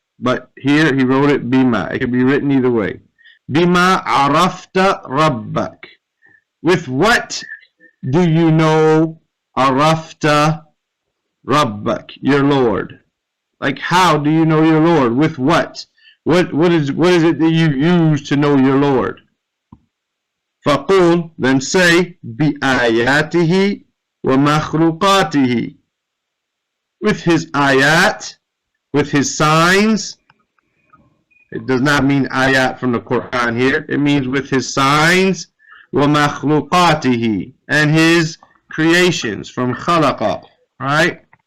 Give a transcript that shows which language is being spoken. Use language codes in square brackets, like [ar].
[en] But here he wrote it bima. It can be written either way. [ar] Bima arafta rabbak. [en] With what do you know [ar] arafta rabbak, [en] your Lord? Like, how do you know your Lord? With what? What is it that you use to know your Lord? [ar] فَقُولْ, [en] then say, [ar] بِآيَاتِهِ وَمَخْلُقَاتِهِ. [en] With his ayat, with his signs. It does not mean ayat from the Quran here. It means with his signs, وَمَخْلُقَاتِهِ, and his creations from khalaqa, right?